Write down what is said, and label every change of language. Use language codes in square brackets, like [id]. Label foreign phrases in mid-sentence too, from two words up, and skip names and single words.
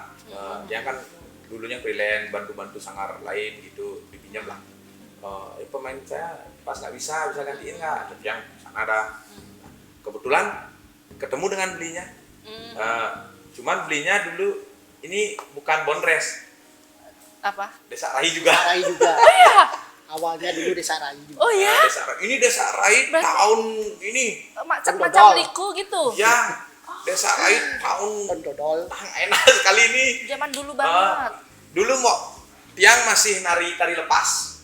[id] Dia kan dulunya freelance, bantu-bantu sangar lain gitu, dipinjam lah. Pemain saya pas nggak bisa gantiin nggak? Yang sana ada. Kebetulan ketemu dengan belinya. Cuman belinya dulu ini bukan Bondres. Apa? Desa Rai juga. Rai juga. Oh iya. Awalnya dulu Desa Rai juga. Oh ya. Ini Desa Rai Berarti- tahun ini. Macam Dodol. liku gitu. Ya, Desa Rai tahun Pendodol. enak sekali ini. Zaman dulu banget. Dulu Tiang masih nari tari lepas,